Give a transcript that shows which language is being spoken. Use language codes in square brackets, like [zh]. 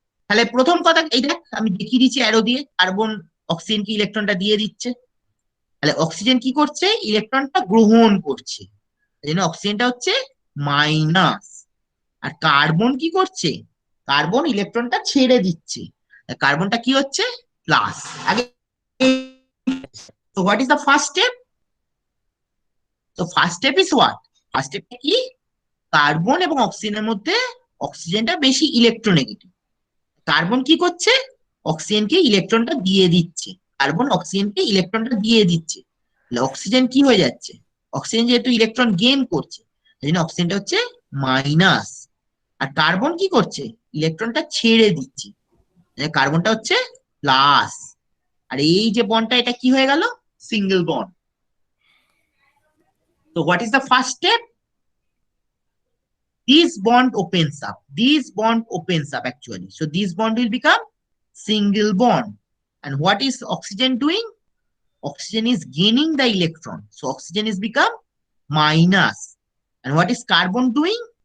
[bn] তাহলে প্রথম কথা এই দেখ, আমি দেখিয়ে দিচ্ছি অ্যারো দিয়ে, কার্বন অক্সিজেনকে ইলেকট্রনটা দিয়ে দিচ্ছে। তাহলে অক্সিজেন কি করছে, ইলেকট্রনটা গ্রহণ করছে, এই জন্য অক্সিজেনটা হচ্ছে মাইনাস। আর কার্বন কি করছে, কার্বন ইলেকট্রনটা ছেড়ে দিচ্ছে, কার্বনটা কি হচ্ছে প্লাস। আগে [en] so what is the first step? So first step is what? First step [bn] কি, কার্বন এবং অক্সিজেনের মধ্যে অক্সিজেনটা বেশি ইলেকট্রোনেগেটিভ। কার্বন কি করছে, অক্সিজেনকে ইলেকট্রনটা দিয়ে দিচ্ছে, কার্বন অক্সিজেনকে ইলেকট্রনটা দিয়ে দিচ্ছে। তাহলে অক্সিজেন কি হয়ে যাচ্ছে, অক্সিজেন যেহেতু ইলেকট্রন গেইন করছে, এই জন্য অক্সিজেনটা হচ্ছে মাইনাস। আর কার্বন কি করছে, ইলেকট্রনটা ছেড়ে দিচ্ছে, কার্বনটা হচ্ছে প্লাস। আর এই যে বন্ডটা, এটা কি হয়ে গেল, single bond. [en] So what is the first step? This bond opens up. This bond opens up actually. So this bond will become single bond. And what is oxygen doing? Oxygen is gaining the electron. So oxygen is become minus. And what is carbon doing?